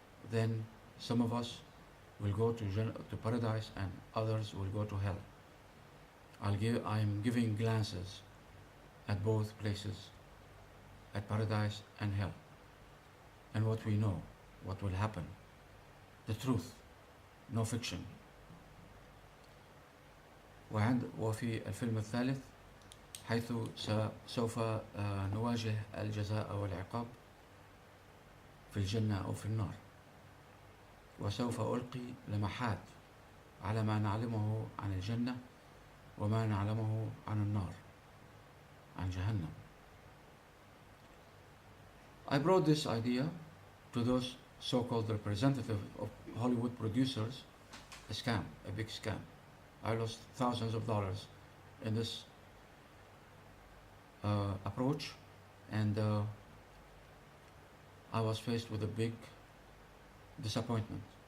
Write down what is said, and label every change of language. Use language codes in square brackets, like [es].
[en] Then some of us will go to paradise and others will go to hell. I'm giving glances at both places, at paradise and hell, and what we know, what will happen, the truth, no fiction. [ar] وفي الفيلم الثالث حيث سوف نواجه الجزاء والعقاب في الجنة أو في النار، وسوف ألقي لمحات على ما نعلمه عن الجنة وما نعلمه عن النار، عن جهنم. [en] I brought this idea to those so-called representatives of Hollywood producers, a scam, a big scam. I lost thousands of dollars in this approach, and I was faced with a big disappointment.